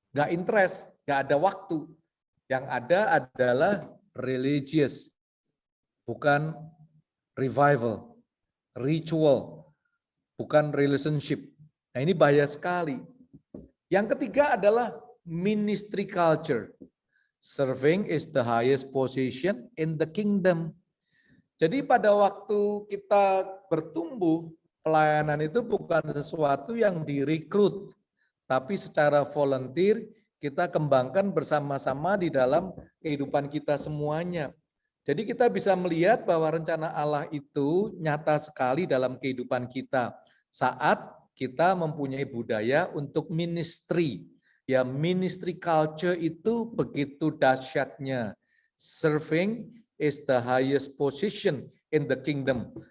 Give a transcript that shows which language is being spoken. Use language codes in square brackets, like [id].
[id] Nggak interest, nggak ada waktu. Yang ada adalah religious. Bukan revival. Ritual. Bukan relationship. Nah ini bahaya sekali. Yang ketiga adalah ministry culture. [en] Serving is the highest position in the kingdom. [id] Jadi pada waktu kita bertumbuh, pelayanan itu bukan sesuatu yang direkrut, tapi secara volunteer kita kembangkan bersama-sama di dalam kehidupan kita semuanya. Jadi kita bisa melihat bahwa rencana Allah itu nyata sekali dalam kehidupan kita saat kita mempunyai budaya untuk ministry. Ya, ministry culture itu begitu dahsyatnya. [en] Serving is the highest position in the kingdom.